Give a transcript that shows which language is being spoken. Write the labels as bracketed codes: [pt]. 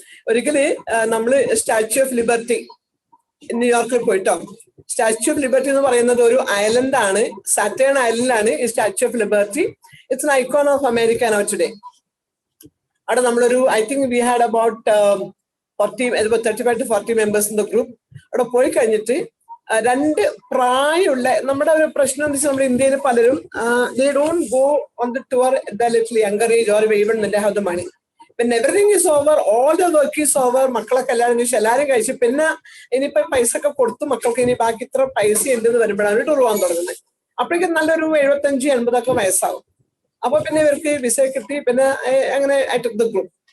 [ml] ഒരിക്കല് നമ്മള് statue of liberty ന്യൂയോർക്കിൽ പോയിട്ടോ. സ്റ്റാച്യു ഓഫ് ലിബർട്ടി എന്ന് പറയുന്നത് ഒരു ഐലൻഡ് ആണ്, സാറ്റേൺ ഐലൻഡിലാണ് ഈ statue of liberty. [en] It's an icon of America now today. [ml] അവിടെ നമ്മളൊരു [en] I think we had about 35 to 40 members in the group. [ml] അവിടെ പോയി കഴിഞ്ഞിട്ട് 2 പ്രായമുള്ള, നമ്മുടെ ഒരു പ്രശ്നം എന്ന് വെച്ചാൽ നമ്മുടെ ഇന്ത്യയിൽ പലരും [en] they don't go on the tour at the little younger age or even when they have the money. When everything is over, [ml] all the work is over, മക്കളെ കല്യാണം കഴിച്ച് എല്ലാവരും കഴിച്ച് പിന്നെ ഇനിയിപ്പോ പൈസ ഒക്കെ കൊടുത്ത് മക്കൾക്ക് ഇനി ബാക്കി ഇത്ര പൈസ ഉണ്ടെന്ന് വരുമ്പോഴാണ് ടൂർ പോകാൻ തുടങ്ങുന്നത്. അപ്പോഴേക്കും നല്ലൊരു 75-80 വയസ്സാവും. അപ്പൊ പിന്നെ ഇവർക്ക് വിസ കിട്ടി, പിന്നെ അങ്ങനെ [en] I took the group.